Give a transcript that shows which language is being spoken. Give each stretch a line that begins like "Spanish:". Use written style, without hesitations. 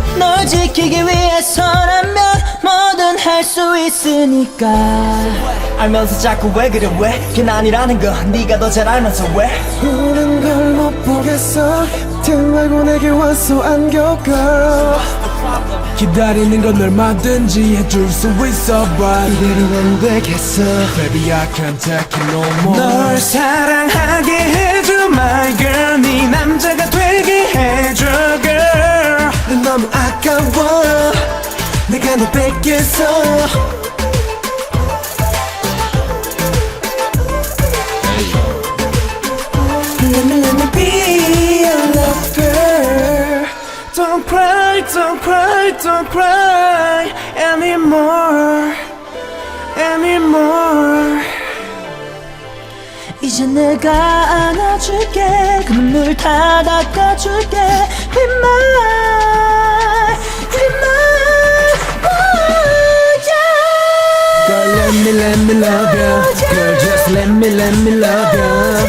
Korean: 널 지키기 위해서라면 뭐든 할 수 있으니까 알면서 자꾸 왜 그래 왜 그게 아니라는 거 네가 더 잘 알면서 왜 우는 걸 못 보겠어 대 말고 내게 와서 안겨
English: girl
Korean: 기다리는 건 얼마든지 해줄 수 있어 but 이대로는 안 되겠어
English: Baby I can't take it no more
Korean: 널 사랑하게 해줘
English: my girl
Korean: 네 남자가 되게 해줘
English: girl
Korean: 넌 너무 아까워 내가 너 뺏겠어
English: Let me be your love girl Don't cry, don't cry, don't cry anymore anymore
Korean: 이제 내가 안아줄게 그 눈물 다 닦아줄게
English: Be mine, be mine, oh yeah Girl let me love you Girl just let me love you